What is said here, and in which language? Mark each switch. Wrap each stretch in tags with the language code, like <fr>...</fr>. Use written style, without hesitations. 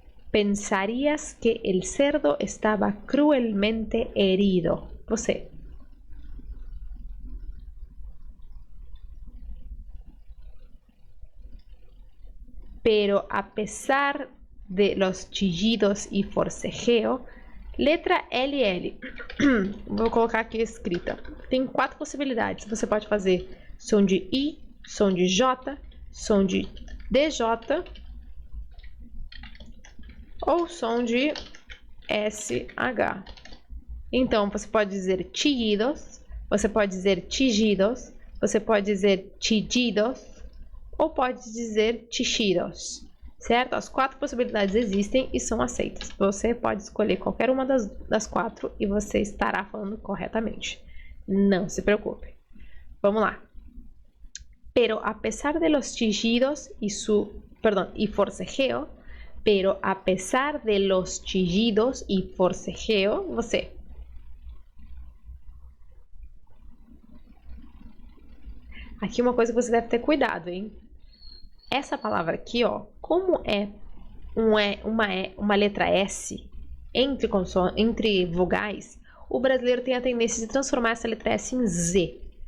<es>Pensarías que el cerdo estaba cruelmente herido.</es> <pt>Você.</pt> <es>Pero a pesar de los chillidos y forcejeo,</es> <pt>letra LL. Vou colocar aqui escrita. Tem 4 possibilidades. Você pode fazer som de I, som de J, som de DJ ou som de SH. Então, você pode dizer chillidos, você pode dizer chillidos, você pode dizer chillidos ou pode dizer chillidos, certo? As 4 possibilidades existem e são aceitas. Você pode escolher qualquer uma das 4 e você estará falando corretamente. Não se preocupe. Vamos lá.</pt> <es>Pero a pesar de los chillidos y forcejeo, pero a pesar de los chillidos y forcejeo,</es> <pt>você. Aqui uma coisa que você deve ter cuidado, hein? Essa palavra aqui, ó, como é uma letra S entre vogais, o brasileiro tem a tendência de transformar essa letra S em Z.</pt>